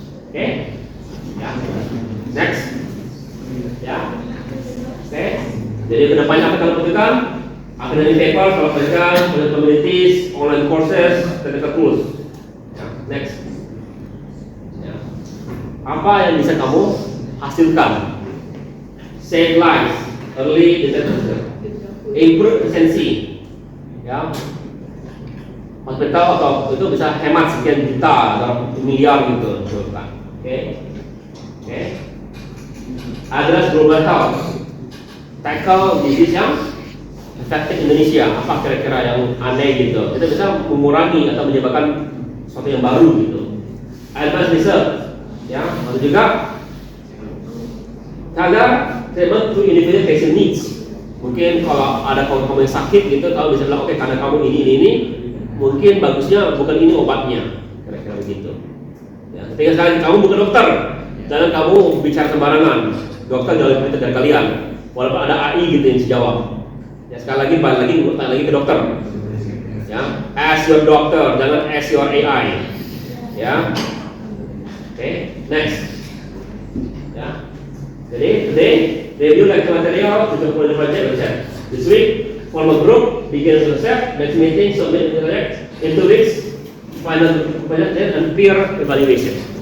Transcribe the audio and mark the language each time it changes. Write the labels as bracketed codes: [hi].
[id] Oke. Ya. Next. Ya. Oke. Jadi kedepannya apa kalian butuhkan? Academic paper, kalau belajar, communities, online courses, technical tools. Ya, next. Ya. Apa yang bisa kamu hasilkan? [en] Save lives, early detection, improve efficiency. Ya. [id] Hospital atau itu bisa hemat sekian juta atau miliar gitu, kan? Oke. Oke. [en] Address global health, tackle disease [id] yang efektif Indonesia, apa kira-kira yang aneh gitu. Kita bisa mengurangi atau menyebabkan sesuatu yang baru gitu. [en] Advanced research, ya, atau juga kadang treatment to individual patient needs. [id] Mungkin kalau ada kamu yang sakit gitu, kamu bisa bilang oke, karena kamu ini, mungkin bagusnya bukan ini obatnya, kira-kira begitu. Ya, ketika sekali kamu bukan dokter, jangan kamu bicara sembarangan. Dokter jauh lebih pintar dari kalian, walaupun ada AI gitu yang dijawab. Ya, sekali lagi balik lagi ke dokter. [en] Ya, ask your doctor, jangan ask your AI. Ya, oke, next. Ya, jadi today review lecture material to the project research. This week, form a group, begin research, next meeting, submit project, in 2 weeks, final project and peer evaluation.